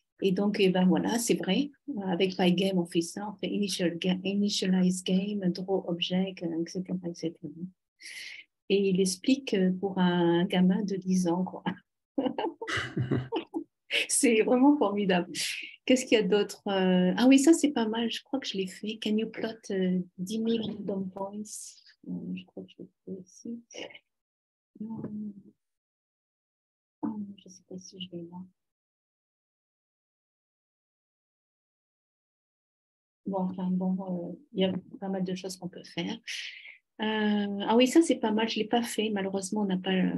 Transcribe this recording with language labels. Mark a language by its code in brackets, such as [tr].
[fr] Et donc, ben voilà, c'est vrai. Avec Pygame, on fait ça. On fait [en] initialize game, draw object, [fr] etc., etc. Et il explique pour un gamin de 10 ans, quoi. C'est vraiment formidable. Qu'est-ce qu'il y a d'autre? Ah oui, ça, c'est pas mal. Je crois que je l'ai fait. [en] Can you plot 10 000 random points? [fr] Je crois que je l'ai fait aussi. Je ne sais pas si je l'ai là. Bon, il y a pas mal de choses qu'on peut faire. Ah oui, ça, c'est pas mal. Je ne l'ai pas fait. Malheureusement, on n'a pas...